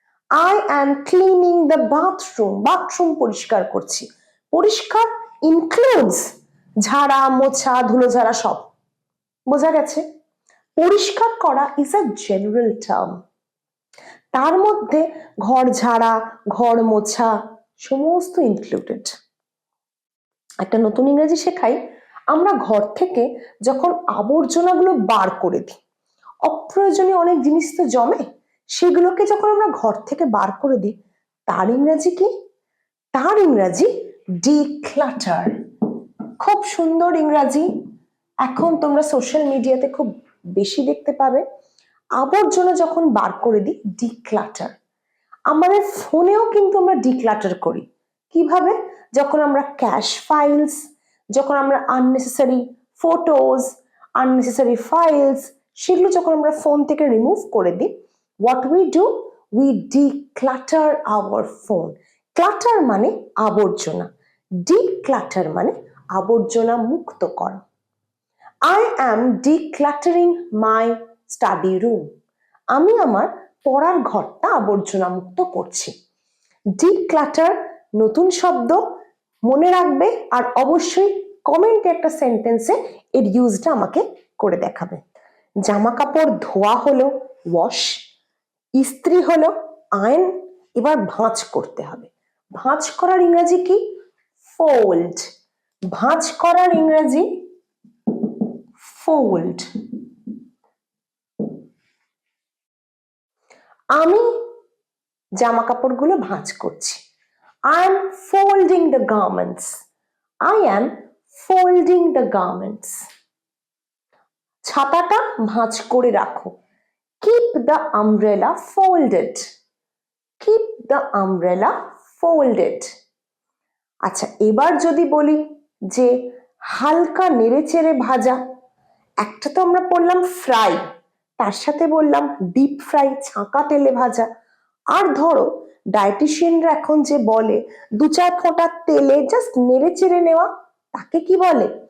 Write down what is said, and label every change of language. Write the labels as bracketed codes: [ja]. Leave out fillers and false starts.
[en] I am cleaning the bathroom. [bn] Bathroom পরিষ্কার করছি। পরিষ্কার includes ঝাড়া, মোছা, ধুলো ঝাড়া সব। বোঝা গেছে? পরিষ্কার করা [en] is a general term. [bn] তার মধ্যে ঘর ঝাড়া, ঘর মোছা সমস্ত ইনক্লুডেড। একটা নতুন ইংরেজি শেখাই, আমরা ঘর থেকে যখন আবর্জনাগুলো বার করে দিই, অপ্রয়োজনীয় অনেক জিনিস তো জমে, সেগুলোকে যখন আমরা ঘর থেকে বার করে দিই, তার ইংরেজি কি? তার ইংরেজি ডিক্লাটার। খুব সুন্দর ইংরাজি, এখন তোমরা সোশ্যাল মিডিয়াতে খুব বেশি দেখতে পাবে। আবর্জনা যখন বার করে দিই, ডিক্লাটার। আমাদের ফোনেও কিন্তু আমরা ডিক্লাটার করি। কিভাবে? যখন আমরা ক্যাশ ফাইলস, যখন আমরা আননেসেসারি ফটোজ, আননেসেসারি ফাইলস, সেগুলো যখন আমরা ফোন থেকে রিমুভ করে দিই, [en] What we do, we declutter our phone. [bn] Clutter মানে আবর্জনা, ডিক্লাটার মানে আবর্জনা মুক্ত করা। [en] I am decluttering my study room. [bn] আমি আমার পড়ার ঘরটা আবর্জনা মুক্ত করছি। ডিক্লাটার নতুন শব্দ, মনে রাখবে, আর অবশ্যই কমেন্টে একটা সেন্টেন্সে এর ইউজটা আমাকে করে দেখাবে। জামা কাপড় ধোয়া হলো ওয়াশ, ইস্ত্রি হলো আয়ন, এবার ভাঁজ করতে হবে। ভাঁজ করার ইংরেজি কি? ফোল্ড। ভাঁজ করার ইংরেজি fold. আমি জামা কাপড়গুলো ভাঁজ করছি। [en] I am folding the garments. I am folding the garments. [bn] ছাতাটা ভাঁজ করে রাখো। [en] Keep the umbrella folded. Keep the umbrella folded. [bn] আচ্ছা, এবার যদি বলি যে হালকা নেড়েচেড়ে ভাজা, একটা তো আমরা পড়লাম ফ্রাই, তার সাথে বললাম ডিপ ফ্রাই, ছাঁকা তেলে ভাজা। আর ধরো ডায়েটিশিয়ানরা এখন যে বলে 2-4 ফোঁটা তেলে জাস্ট নেড়ে চেড়ে নেওয়া, তাকে কি বলে?